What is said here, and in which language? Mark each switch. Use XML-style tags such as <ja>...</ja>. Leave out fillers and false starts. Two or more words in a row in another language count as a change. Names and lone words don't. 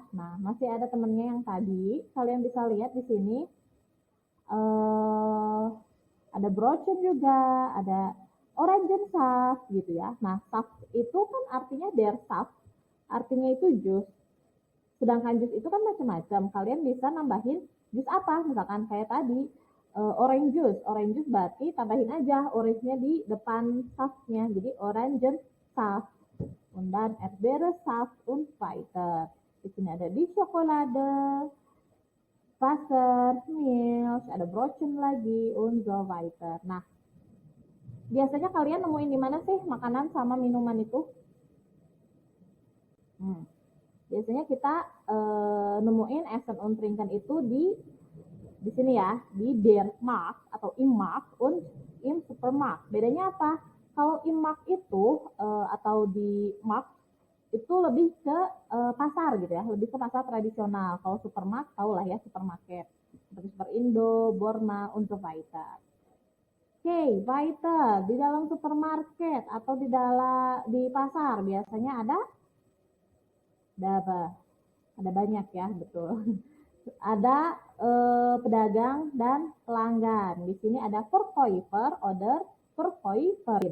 <id>Nah, masih ada temennya yang tadi. Kalian bisa lihat di sini ada Brotchen juga, ada Orangensaft gitu ya. Nah, saft itu kan artinya</id> <de>der Saft,</de> <id>artinya itu jus. Sedangkan jus itu kan macam-macam. Kalian bisa nambahin jus apa? Misalkan kayak tadi</id> <en>orange juice</en> <id>berarti tambahin aja orange-nya di depan saftnya. Jadi Orangensaft.</id> <de>Und dann Erdbeersaft und weiter.</de> <id>Di sini ada</id> <de>die Schokolade, Wasser, Milch,</de> <id>ada Brotchen lagi,</id> <de>und so weiter.</de> <id>Nah, biasanya kalian nemuin di mana sih makanan sama minuman itu? Biasanya kita nemuin</id> <de>Essen und Trinken</de> <id>itu di sini ya, di</id> <de>der Markt</de> <id>atau</id> <de>im Markt und im Supermarkt.</de> <id>Bedanya apa? Kalau</id> <de>im Markt</de> <id>itu atau di Markt itu lebih ke pasar gitu ya, lebih ke pasar tradisional. Kalau supermarket tahu lah ya, supermarket seperti Super Indo,</id> <de>Borma, und so weiter. Oke, weiter.</de> <id>Di dalam supermarket atau di pasar biasanya ada apa? Ada banyak ya, betul. Ada pedagang dan pelanggan. Di sini ada</id> <de>Verkäufer oder Verkäuferin.</de>